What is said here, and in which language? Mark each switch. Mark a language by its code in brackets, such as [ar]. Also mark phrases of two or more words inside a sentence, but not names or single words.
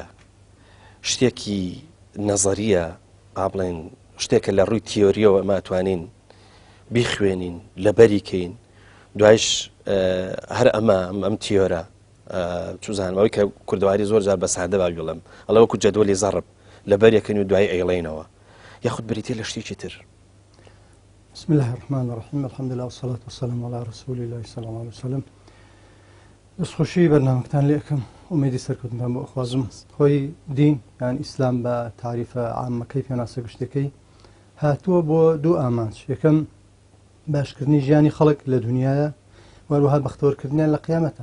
[ckb] شتێکی نەزەریە با بڵێن شتێکە لە ڕووی تیۆریەوە ئەمە ئەتوانین بیخوێنین لەبەریکەین دوایش هەر ئەم تیۆرە چوزانەوەی کە کوردەواری زۆر جار بە سادە با بڵێم ئەڵە وەکو جەدوەلی زەڕب لەبەریەکەن و دوای ئەیڵێنەوە یاخود بریتێ لە شتێکی تر. [ar] بسم الله الرحمن الرحیم الحمد لله والصلاة والسلام على رسول الله صلى الله عليه وسلم. [ckb] دەستخۆشی بەرنامەکتان لێ ئەکەم ئومێدی سەرکەوتنتان بۆ ئەخوازم. خۆی دین یان ئیسلام بە تاریفە عامەکەی پێناسە گشتەکەی هاتووە بۆ دوو ئامانج. یەکەم باشکردنی ژیانی خەڵک لە دنیاە وەروەها بەختەوەرکردنیان لە قیامەتە.